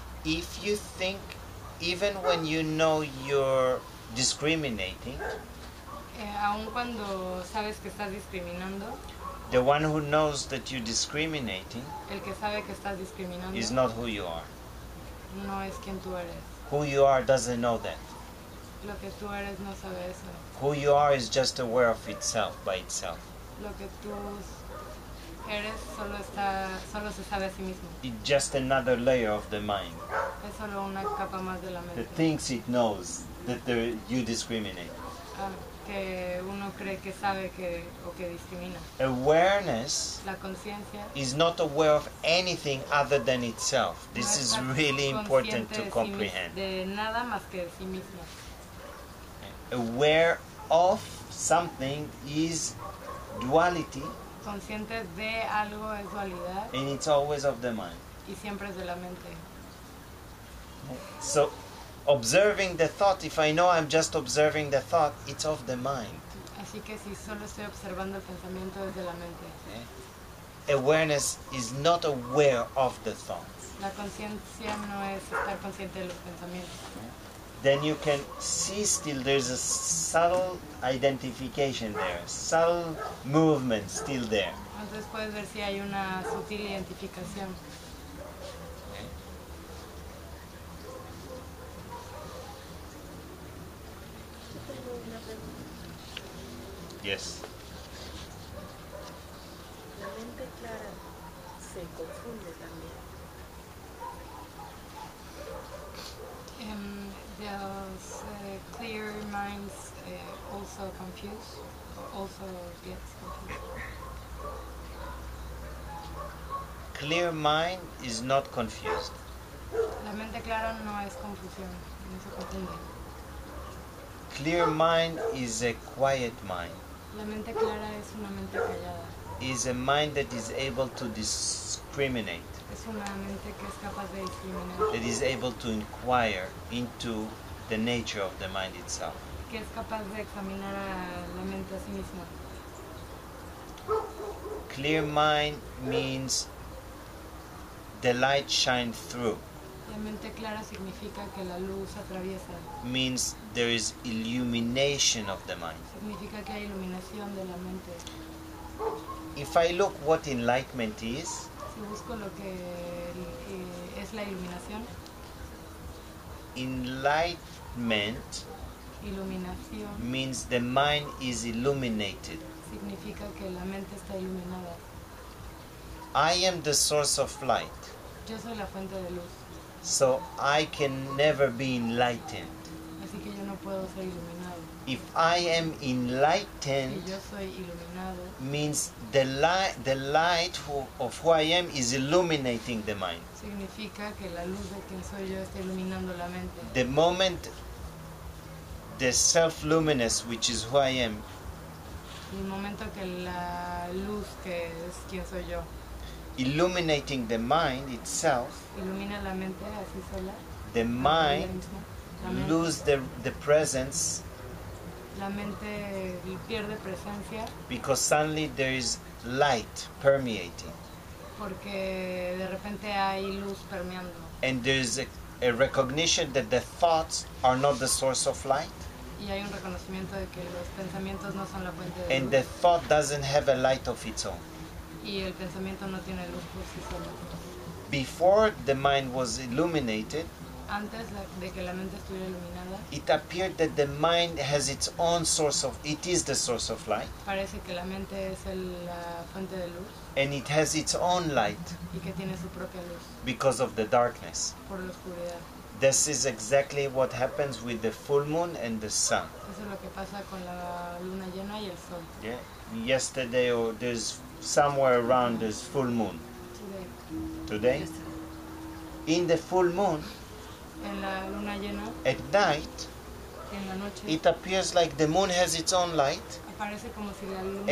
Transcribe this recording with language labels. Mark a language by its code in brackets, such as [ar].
[en] If you think, even when you know you're discriminating, [es] Aun cuando sabes que estás discriminando, [en] The one who knows that you're discriminating [es] El que sabe que estás discriminando [en] is not who you are. [es] no es quien tú eres. [en] Who you are doesn't know that. [es] Lo que tú eres no sabe eso. [en] Who you are is just aware of itself by itself. [es] Lo que tú eres solo se sabe a sí mismo. [en] It's just another layer of the mind [es] Es solo una capa más de la mente. [en] that thinks it knows that you discriminate. [es] Ah, que uno cree que sabe que o que discrimina. [en] Awareness [es] La conciencia [en] is not aware of anything other than itself. [es] no [en] This is [es] está [en] really important [es] consciente [en] to [es] de sí [en] comprehend. [es] de nada más que de sí mismo. [en] Aware of something is duality, [es] Consciente de algo es dualidad [en] and it's always of the mind. [es] y siempre es de la mente. [en] So, observing the thought, if I know I'm just observing the thought, it's of the mind. [es] Así que si solo estoy observando el pensamiento es de la mente. [en] Awareness is not aware of the thoughts. [es] La conciencia no es estar consciente de los pensamientos. [en] Then you can see still there's a subtle identification there, subtle movement still there. [es] Entonces puedes ver si hay una sutil identificación. Tengo una pregunta. [en] Yes. [es] La mente clara se confunde también. [en] Those clear minds also confused, also gets confused. Clear mind is not confused. [es] La mente clara no es confusión, no se confunde. [en] Clear mind is a quiet mind. [es] La mente clara es una mente callada, [en] Is a mind that is able to discriminate, [es] es una mente que es capaz de discriminar, [en] that is able to inquire into the nature of the mind itself. [es] que es capaz de examinar a la mente a sí misma. [en] Clear mind means the light shines through, [es] La mente clara significa que la luz atraviesa, [en] means there is illumination of the mind. [es] significa que hay iluminación de la mente. [en] If I look what enlightenment is, [es] Si busco lo que es la iluminación, [en] enlightenment [es] iluminación [en] means the mind is illuminated. [es] significa que la mente está iluminada. [en] I am the source of light, [es] Yo soy la fuente de luz, [en] so I can never be enlightened. [es] así que yo no puedo ser iluminado. [en] If I am [es] Si [en] enlightened, [es] yo soy iluminado, [en] means the light of who I am is illuminating the mind. [es] significa que la luz de quien soy yo está iluminando la mente. [en] The moment the self-luminous, which is who I am, [es] Y el momento que la luz, que es quien soy yo, [en] illuminating the mind itself, [es] ilumina la mente así sola, [en] the [es] ella [en] mind [es] misma, la mente, [en] lose the presence [es] la mente pierde presencia [en] because suddenly there is light permeating, [es] porque de repente hay luz permeando. [en] and there is a recognition that the thoughts are not the source of light, [es] Y hay un reconocimiento de que los pensamientos no son la fuente de [en] and the [es] luz. [en] thought doesn't have a light of its own. [es] Y el pensamiento no tiene luz por sí solo. [en] Before the mind was illuminated, [es] Antes de que la mente estuviera iluminada, [en] it appeared that the mind has its own source of, it is the source of light, [es] parece que la mente es la fuente de luz [en] and it has its own light [es] y que tiene su propia luz [en] because of the darkness. [es] por la oscuridad. [en] This is exactly what happens with the full moon and the sun. [es] Eso es lo que pasa con la luna llena y el sol. [en] Yeah? Yesterday or there's somewhere around there's full moon. Today, Today, in the full moon, [es] en la luna llena, [en] at night, [es] en la noche, [en] it appears like the moon has its own light, [es] aparece como si la luna